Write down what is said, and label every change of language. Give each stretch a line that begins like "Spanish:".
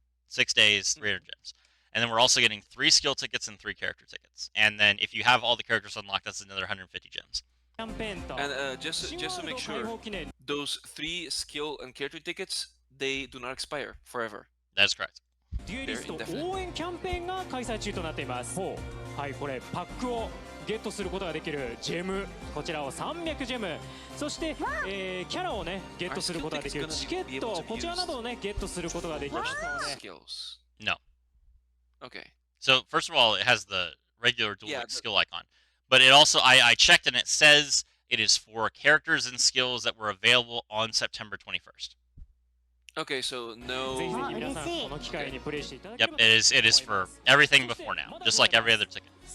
English: 6 days, 300 gems. And then we're also getting 3 skill tickets and 3 character tickets. And then if you have all the characters unlocked, that's another 150 gems. And just to make sure, those 3 skill and character tickets, they do not expire forever. That is correct.
Japanese: デュエリスト応援キャンペーンが開催中となっています。はい、これパックをゲットすることができるジェム、こちらを300ジェム、そして、キャラをねゲットすることができるチケット、こちらなどをねゲットすることができますので。
English: No. Okay. So first of all, it has the regular dual skill icon, but it also I checked and it says it is for characters and skills that were available on September 21st. Okay, so no. Yep, it is for everything before now, just like every other ticket.